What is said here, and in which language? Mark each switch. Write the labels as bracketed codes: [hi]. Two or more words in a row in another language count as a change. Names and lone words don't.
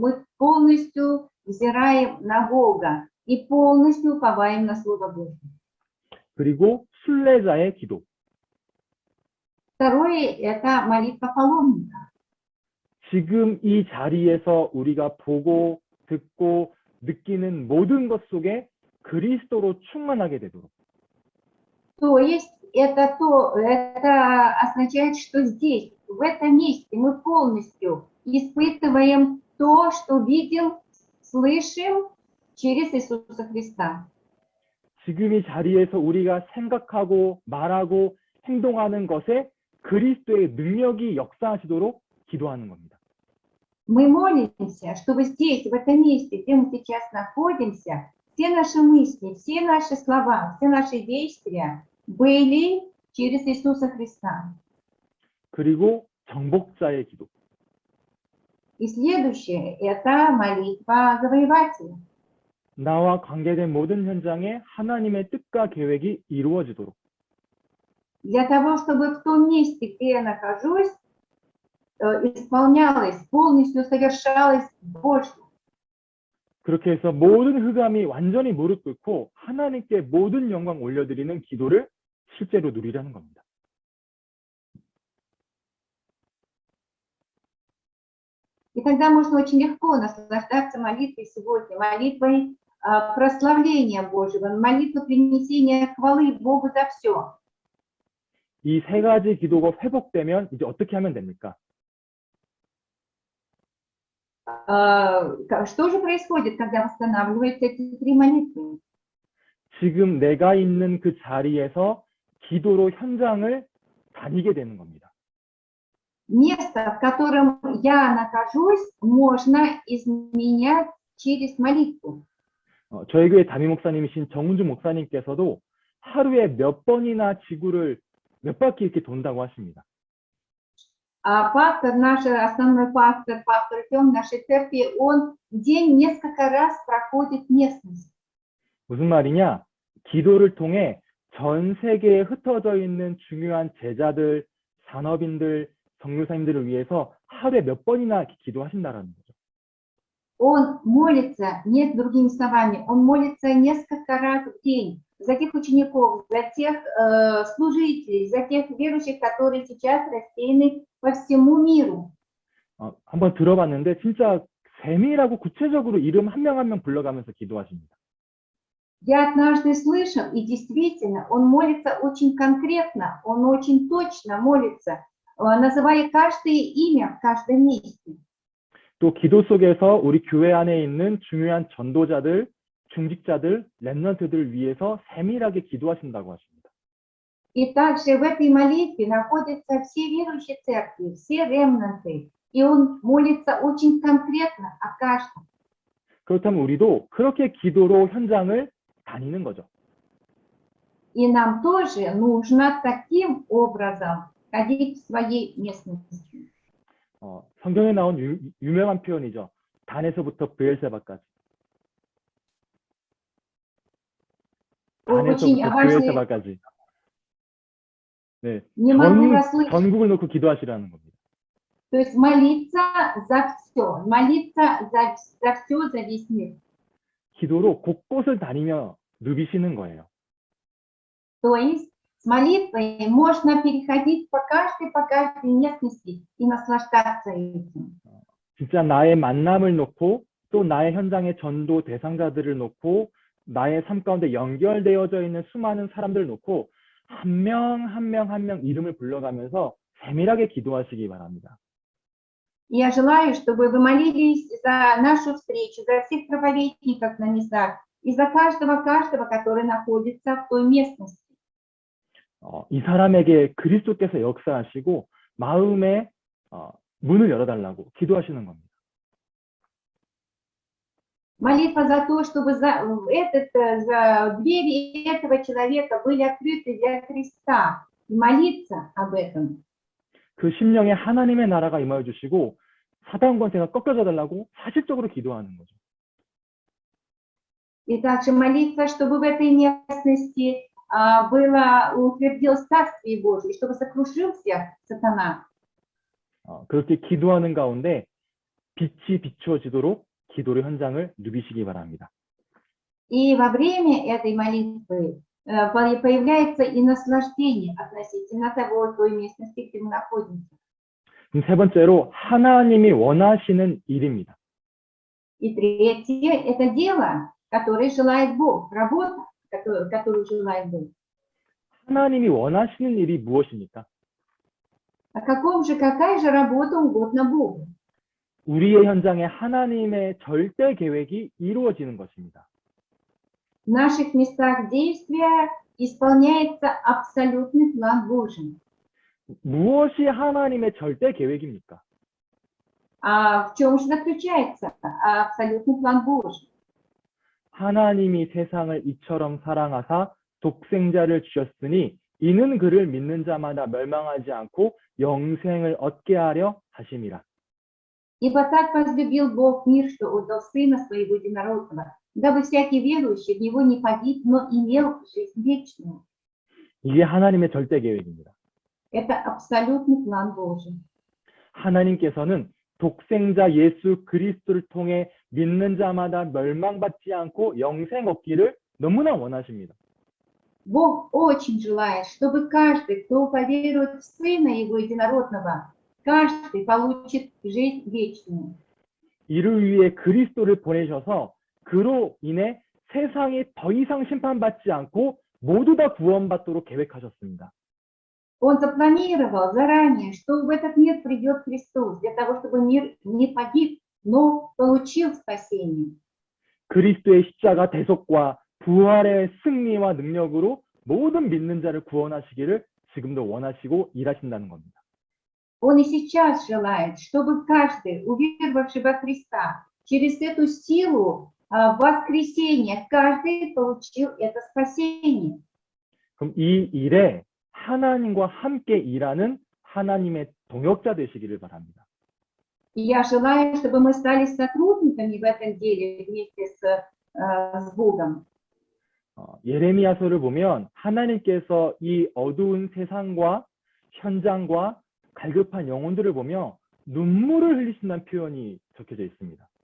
[ru] Мы полностью взираем на Бога и полностью уповаем на Слово Божье. [ko] 그리고 순례자의 기도. [ru] Второе – это молитва паломника. [ko] 지금 이 자리에서 우리가 보고 듣고 느끼는 모든 것 속에 그리스도로 충만하게 되도록. [ru] То есть это означает, что здесь, в этом месте мы полностью испытываем то, что видим, слышим через Иисуса Христа. [ko] 지금 이 자리에서 우리가 생각하고 말하고 행동하는 것에 그리스도의 능력이 역사하시도록 기도하는 겁니다. [ru] Мы молимся, чтобы здесь, в этом месте, где мы сейчас находимся, все наши мысли, все наши слова, все наши действия были через Иисуса Христа. [ko] 그리고 정복자의 기도. [ru] И следующее – это молитва завоевателя. [ko] 나와 관계된 모든 현장에 하나님의 뜻과 계획이 이루어지도록. [ru] Для того, чтобы в том месте, где я нахожусь, исполнялось, полностью совершалось Божье. [ko] 그렇게 해서 모든 흑암이 완전히 무릎 꿇고 하나님께 모든 영광 올려드리는 기도를 실제로 누리라는 겁니다. [ru] И тогда можно очень легко наслаждаться молитвой сегодня, молитвой прославления Божьего, молитвой принесения хвалы Богу за все. [ko] 이 세 가지 기도가 회복되면 이제 어떻게 하면 됩니까? [ru] Что же происходит, когда восстанавливаются эти три молитвы? [ko] 지금 내가 있는 그 자리에서 기도로 현장을 다니게 되는 겁니다. [ru] Место, в котором я нахожусь, можно изменять через молитву. [ko] 저희 교회 담임 목사님이신 정은주 목사님께서도 하루에 몇 번이나 지구를 몇 바퀴 이렇게 돈다고 하십니다. [ru] А пастор, наш основной пастор, пастор Артем нашей церкви, он в день несколько раз проходит местность. [ko] 무슨 말이냐? 기도를 통해 전 세계에 흩어져 있는 중요한 제자들, 산업인들, 선교사님들을 위해서 하루에 몇 번이나 기도하신다라는 거죠. [ru] Он молится, нет другими словами, он молится несколько раз в день за тех учеников, за тех служителей, за тех верующих, которые сейчас рассеяны по всему миру. [ko] 한번 들어봤는데 진짜 세밀하고 구체적으로 이름 한 명 한 명 불러가면서 기도하십니다. [ru] Я однажды слышал, и действительно, он молится очень конкретно, он очень точно молится, называя каждое имя в каждом месте. [ko] 또 기도 속에서 우리 교회 안에 있는 중요한 전도자들, 중직자들, 렘넌트들을 위해서 세밀하게 기도하신다고 하십니다. [ru] И также в этой молитве находятся все верующие церкви, все ремнанты, и он молится очень конкретно о каждом. [ko] 그렇다면 우리도 그렇게 기도로 현장을 다니는 거죠. [ru] И нам тоже нужно таким образом ходить в своей местности. [ko] 성경에 나온 유명한 표현이죠. 단에서부터 브엘세바까지. 단에서부터 브엘세바까지. 네, 전국을 놓고 기도하시라는 겁니다. [ru] То есть молиться за все, молиться за все, за весь мир. [ko] 기도로 곳곳을 다니며 누비시는 거예요. [ru] То есть с молитвой можно переходить по каждой местности и наслаждаться этим. [ko] 진짜 나의 만남을 놓고 또 나의 현장의 전도 대상자들을 놓고 나의 삶 가운데 연결되어져 있는 수많은 사람들을 놓고 한 명 한 명 한 명 이름을 불러가면서 세밀하게 기도하시기 바랍니다. [ru] Я желаю, чтобы вы молились за нашу встречу, за всех проповедников на местах и за каждого, который находится в той местности. [ko] 이 사람에게 그리스도께서 역사하시고 마음의 문을 열어달라고 기도하시는 겁니다. [ru] Молитва за то, чтобы за двери этого человека были открыты для Христа. И молиться об этом. [ko] 그 심령에 하나님의 나라가 임하여 주시고 사단 권세가 꺾여져 달라고 사실적으로 기도하는 거죠. [ru] И также молиться, чтобы в этой местности утвердилось Царствие Божие, чтобы сокрушился сатана. [ko] 그렇게 기도하는 가운데 빛이 비추어지도록 기도의 현장을 누비시기 바랍니다. [ru] И во время этой молитвы появляется и наслаждение относительно того, той местности, где мы находимся. [ko] 세 번째로 하나님이 원하시는 일입니다. [ru] И третье – это дело, которое желает Бог, работа, которую желает Бог. [ko] 하나님이 원하시는 일이 무엇입니까? [ru] Какая же работа угодно Богу? [ko] 우리의 현장에 하나님의 절대 계획이 이루어지는 것입니다. [ru] В наших местах действия исполняется абсолютный план Божий. [ko] 무엇이 하나님의 절대 계획입니까? [ru] А в чем же заключается абсолютный план Божий? [ko] 하나님이 세상을 이처럼 사랑하사 독생자를 주셨으니 이는 그를 믿는 자마다 멸망하지 않고 영생을 얻게 하려 하심이라. [ru] Ибо так возлюбил Бог мир, что отдал Сына Своего Единородного, дабы всякий верующий в Него не погиб, но имел жизнь вечную. [ko] 이게 하나님의 절대 계획입니다. [ru] Это абсолютный план Божий. [ko] 하나님께서는 독생자 예수 그리스도를 통해 믿는 자마다 멸망받지 않고 영생 얻기를 너무나 원하십니다. [ru] Бог очень желает, чтобы каждый, кто поверует в Сына Его Единородного, каждый получит жизнь вечную. [ko] 이를 위해 그리스도를 보내셔서 그로 인해 세상이 더 이상 심판받지 않고 모두 다 구원받도록 계획하셨습니다. [ru] Он запланировал заранее, что в этот мир придет Христос, для того, чтобы мир не погиб, но получил спасение. [ko] 그리스도의 십자가 대속과 부활의 승리와 능력으로 모든 믿는 자를 구원하시기를 지금도 원하시고 일하신다는 겁니다. [ru] Он и сейчас желает, чтобы каждый, уверовавший во Христа, через эту силу воскресения, каждый получил это спасение. [ko] 그럼 이 일에 하나님과 함께 일하는 하나님의 동역자 되시기를 바랍니다. [ru] И я желаю, чтобы мы стали сотрудниками в этом деле вместе с Богом. [ko] 예레미야서를 보면 하나님께서 이 어두운 세상과 현장과 갈급한 영혼들을 보며 눈물을 흘리신다는 표현이 적혀져 있습니다.